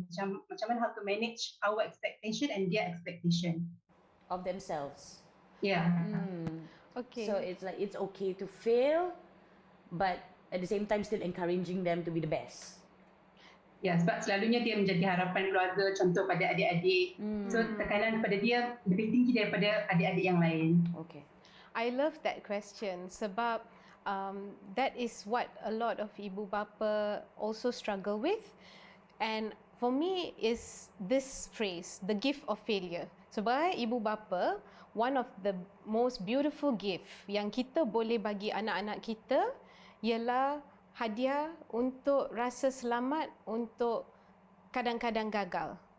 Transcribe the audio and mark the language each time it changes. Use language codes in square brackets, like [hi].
[ms] Macam mana [en] how to manage our expectation and their expectation Of themselves. Yeah. Okay. So it's like it's okay to fail, but at the same time still encouraging them to be the best. [ms] Ya, sebab selalunya dia menjadi harapan keluarga, contoh pada adik-adik. So tekanan pada dia lebih tinggi daripada adik-adik yang lain. [en] Okay. I love that question [ms] sebab [en] that is what a lot of [ms] ibu bapa [en] also struggle with, and for me is this phrase, the gift of failure. [ms] Sebagai ibu bapa, [en] one of the most beautiful gift [ms] yang kita boleh bagi anak-anak kita ialah hadiah untuk rasa selamat untuk kadang-kadang gagal.